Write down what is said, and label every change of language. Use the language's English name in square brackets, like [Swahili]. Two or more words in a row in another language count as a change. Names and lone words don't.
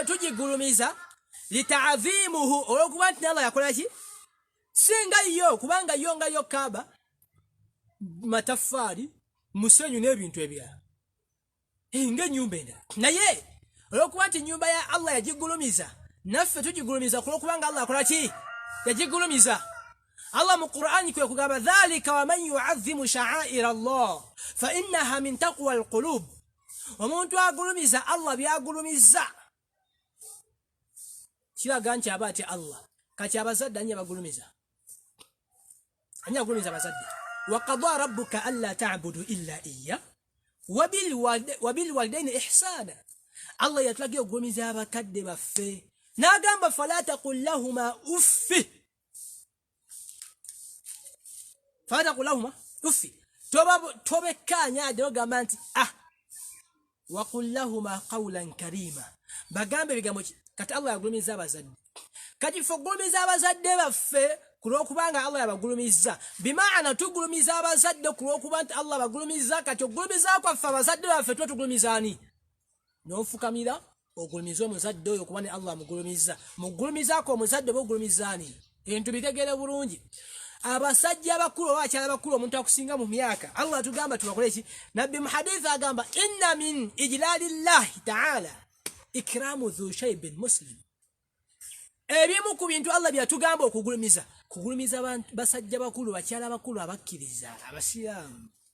[Ganda] tugigulumiza lita'zimuhu olwokuba nti Allah yakola ki singa yo kubanga yo nga yo Kaaba mataffaali musenyu n'ebintu ebirala ng'ennyumba endala naye olwokuba nti nyumba ya Allah yagigulumiza naffe tugigulumiza kulwokubanga Allah akola ki yagigulumiza Allah mu Qur'ani kwe kugamba [Arabic] ذلك ومن يعظم شعائر الله فإنها من تقوى القلوب [Ganda] omuntu agulumiza Allah byagulumiza kiraga nti aba ati Allah kati abazadde anye bagulumiza anye agulumiza abazadde [Arabic] وقضى ربك ألا تعبدوا إلا إياه وبالوالدين إحسانا [Ganda] Allah yatulagira okugulumiza abakadde baffe n'agamba [Arabic] فلا تقل لهما أف فلا تقل لهما أف [Ganda] tobekkaanya ade ogamba nti [Arabic] وقل لهما قولا كريما [Ganda] bagambe bigambo kati Allah yagulumiza abazadde kati ffe ogulumiza abazadde baffe kulwokubanga Allah yabagulumiza bimaana tugulumiza abazadde kulwokuba nti Allah bagulumiza kati ogulumiza kwaffe abazadde baffe tugulumiza ani n'ofukamira ogulumiza omuzadde oyo kuba ne Allah amugulumiza mugulumizaako omuzadde oba ogulumiza ani ebintu bitegeere bulungi abasajja abakulu oba abakyala abakulu omuntu akusinga mu myaka Allah atugamba tubakole ki nabbi mu hadithi agamba [Arabic] إن من إجلال الله تعالى إكرام ذي شيبة مسلم [Ganda] ebimu ku bintu Allah byatugamba okugulumiza kugulumiza basajja bakulu bakyala bakulu abakkiriza abasiraamu